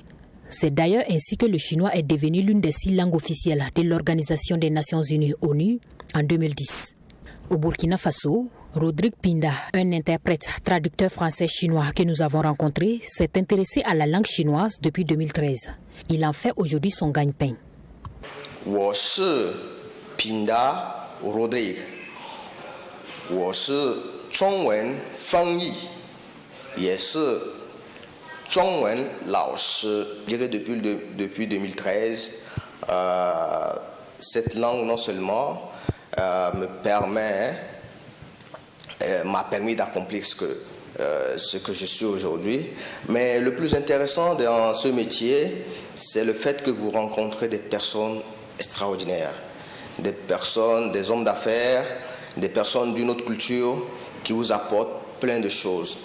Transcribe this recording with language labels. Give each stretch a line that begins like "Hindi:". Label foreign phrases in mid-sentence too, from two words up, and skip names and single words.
French: C'est d'ailleurs ainsi que le chinois est devenu l'une des 6 langues officielles de l'Organisation des Nations Unies ONU en 2010. Au Burkina Faso, Rodrigue Pinda, un interprète traducteur français-chinois que nous avons rencontré, s'est intéressé à la langue chinoise depuis 2013. Il en fait aujourd'hui son gagne-pain.
Chinese: 我是 Pinda Rodrigue. 我是中文翻译，也是中文老师.
French: Je dirais depuis 2013, cette langue non seulement m'a permis d'accomplir ce que je suis aujourd'hui, mais le plus intéressant dans ce métier, c'est le fait que vous rencontrez des personnes extraordinaires, des personnes, des hommes d'affaires, des personnes d'une autre culture qui vous apportent plein de choses.